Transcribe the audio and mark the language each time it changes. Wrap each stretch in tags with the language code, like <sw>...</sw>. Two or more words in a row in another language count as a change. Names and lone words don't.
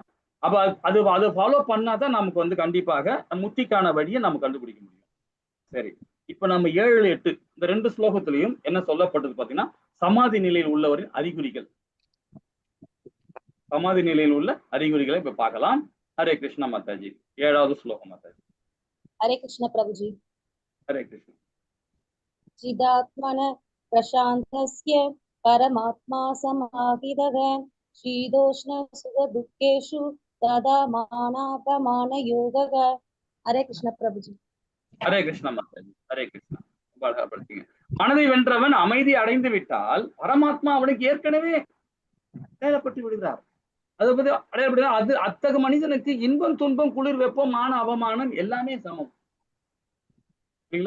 <ta>அப்ப அதை ஃபாலோ பண்ணாதான் நமக்கு வந்து கண்டிப்பாக முத்திக்கான வழியை நம்ம கண்டுபிடிக்க முடியும். சரி, இப்ப நம்ம 7, 8 இந்த 2 ஸ்லோகத்திலையும் என்ன சொல்லப்பட்டது பாத்தீங்கன்னா, சமாதி நிலையில் உள்ளவரின் அறிகுறிகள். சமாதி நிலையில் உள்ள அறிகுறிகளை இப்ப பார்க்கலாம். ஹரே கிருஷ்ணா மாதாஜி. 7வது ஸ்லோகம் மாதாஜி.</ta> <hi>हरे कृष्ण प्रभुजी।</hi> <ta>ஹரே கிருஷ்ணா.</ta> <sa>चिदात्मन प्रशान्तस्य परमात्मा समाहितः शीतोष्ण सुख दुःखेषु तदा मानापमान योगः।</sa> <hi>हरे कृष्ण प्रभुजी।</hi> <ta>ஹரே கிருஷ்ணா மாதாஜி. ஹரே கிருஷ்ணா. படுத்தீங்க. மனதை வென்றவன் அமைதி அடைந்து விட்டால் பரமாத்மா அவனுக்கு ஏற்கனவே தேடப்பட்டு விடுகிறார். அதை பத்தி அடையப்படுகிறார். அது அத்தகு மனிதனுக்கு இன்பம் துன்பம் குளிர் வெப்பம் மான அவமானம் எல்லாமே சமம் இல்லைங்களா?</ta>